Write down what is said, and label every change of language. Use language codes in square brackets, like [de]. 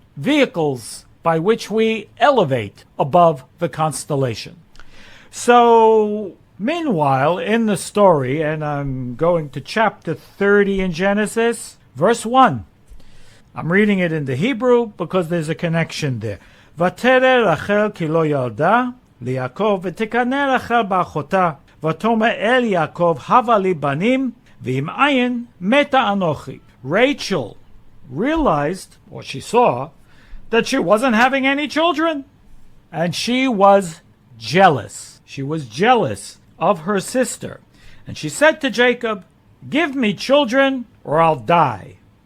[en] vehicles by which we elevate above the constellation. So, meanwhile, in the story, and I'm going to chapter 30 in Genesis, verse 1. I'm reading it in the Hebrew because there's a connection there. [he] ותרא רחל כי לא ילדה ליעקב ותקנא רחל באחותה ותאמר אל יעקב הבה לי בנים ואם אין מתה אנוכי. [en] Rachel realized, or she saw, that she wasn't having any children. And she was jealous. She was jealous of her sister. And she said to Jacob, give me children or I'll die.